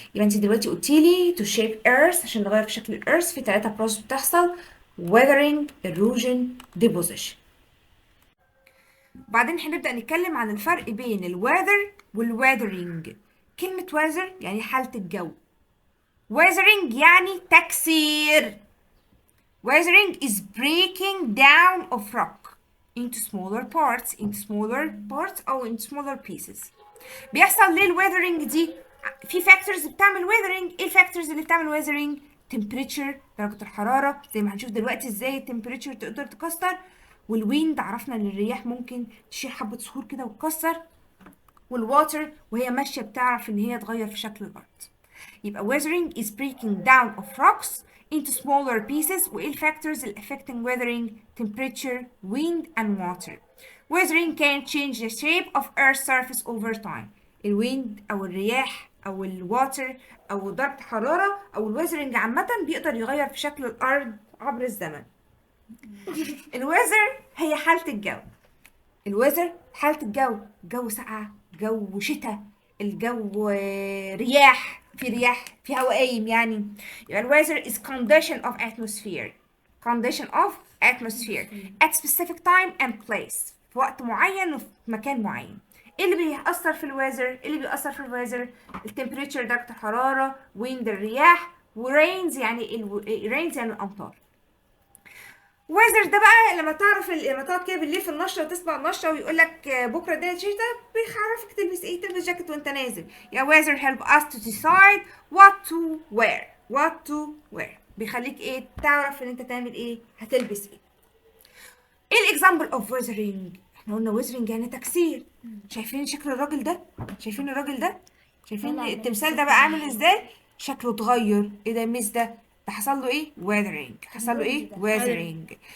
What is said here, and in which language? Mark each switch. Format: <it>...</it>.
<ar>يبقى انت دلوقتي قلتيلي to shape earth، عشان نغير في شكل الارث في 3 بروسس بتحصل: weathering، erosion، deposition. وبعدين هنبدأ نتكلم عن الفرق بين الweather والweathering. كلمة weather يعني حالة الجو، weathering يعني تكسير.</ar> <en>weathering is breaking down of rock into smaller parts أو into smaller pieces.</en> <ar>بيحصل ليه الweathering دي؟ في factors بتعمل weathering. ايه الفاكتورز اللي بتعمل weathering؟ temperature، درجة الحرارة، زي ما هنشوف دلوقتي ازاي التمبريتشر تقدر تكسر. والويند، عرفنا ان الرياح ممكن تشيل حبة صخور كده وتكسر. والواتر وهي ماشية بتعرف ان هي تغير في شكل الارض.</ar> <en>يبقى weathering is breaking down of rocks into smaller pieces.</en> <ar>وايه الفاكتورز اللي</ar> <en>affecting weathering؟ temperature، wind and water. weathering can change the shape of earth's surface over time.</en> <ar>الويند او الرياح او الواتر او درجة الحرارة او الweathering عامة بيقدر يغير في شكل الارض عبر الزمن. الويذر هي حالة الجو. الويذر حالة الجو، جو ساقعة، جو شتاء، الجو رياح، في رياح، في هواء قايم يعني.</ar> <en>يبقى الويذر is condition of atmosphere. condition of atmosphere at specific time and place.</en> <ar>في وقت معين وفي مكان معين. ايه اللي بيأثر في الويذر؟ ايه اللي بيأثر في الويذر؟ التمبريتشر، درجة الحرارة، ويند الرياح، ورينز يعني رينز يعني الأمطار. ويزر ده بقى لما تعرف لما تقعد كده بالليل في النشره وتسمع النشره ويقول لك بكره الدنيا شتاء، بيعرفك تلبس ايه، تلبس جاكيت وانت نازل.</ar> <en>يا weather help us to decide what to wear.</en> <ar>بيخليك ايه؟ تعرف ان انت تعمل ايه، هتلبس ايه. ايه الاكزامبل اوف ويزرينج؟ احنا قلنا ويزرينج يعني تكسير. شايفين شكل الراجل ده؟ شايفين الراجل ده؟ شايفين التمثال ده بقى عامل ازاي؟ شكله اتغير. ايه ده الميس ده؟ ده حصل له ايه؟ weathering. حصل له ايه؟ weathering.</ar>